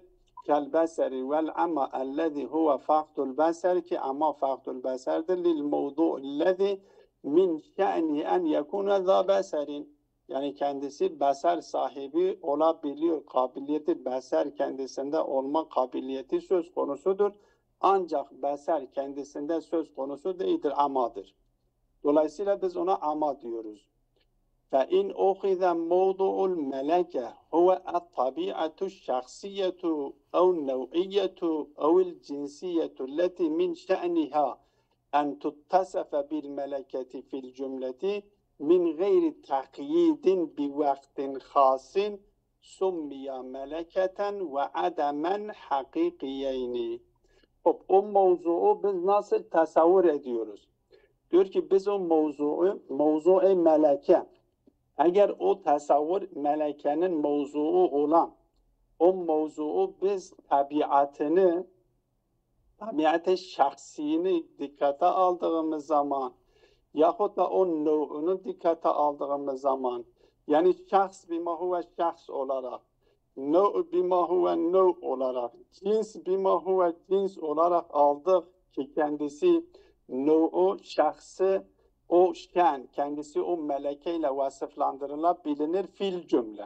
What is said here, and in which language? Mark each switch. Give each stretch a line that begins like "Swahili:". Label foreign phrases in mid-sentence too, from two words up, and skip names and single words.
Arabic: كالبصر والعمى الذي هو فقد البصر,
Turkish: ki ama fakdul beserdir
Arabic: للموضوع الذي من شأنه أن يكون ذا بصر.
Turkish: Yani kendisi beser sahibi olabiliyor. Kabiliyeti beser kendisinde olma kabiliyeti söz konusudur. Ancak beser kendisinde söz konusu değildir, amadır. Dolayısıyla biz ona ama diyoruz.
Arabic: فَاِنْ اُخِذَ مَوْضُعُ الْمَلَكَةِ هُوَ الطَّبِيعَةُ الشَّخْصِيَّةُ اَوْ النَّوْعِيَّةُ اَوْ الْجِنْسِيَّةُ الَّتِي مِنْ شَأْنِهَا اَنْ تُتَّسَفَ بِالْمَلَكَةِ فِي الْجُمْلَةِ مِنْ غَيْرِ تَقْيِيدٍ بِوَقْتٍ خَاصٍ سُمِّيَ مَلَكَةً وَعَدَمًا حَقِيقِيَيْنِ.
Turkish: o mevzuu biz nasıl tasavvur ediyoruz? Diyor ki biz o mevzuu meleke, eğer o tasavvur melekenin mevzuu olan o mevzuu biz tabiatı şahsiyini dikkate aldığımız zaman yahut da o nev'unu dikkate aldığımız zaman yani
Arabic: شخص بما هو شخص
Turkish: olarak
Arabic: نوع بما هو نوع
Turkish: olarak
Arabic: جنس بما هو جنس
Turkish: olarak aldık ki kendisi nev'u şahsı o şen kendisi o melekeyle vasıflandırılabilir
Arabic: في الجملة.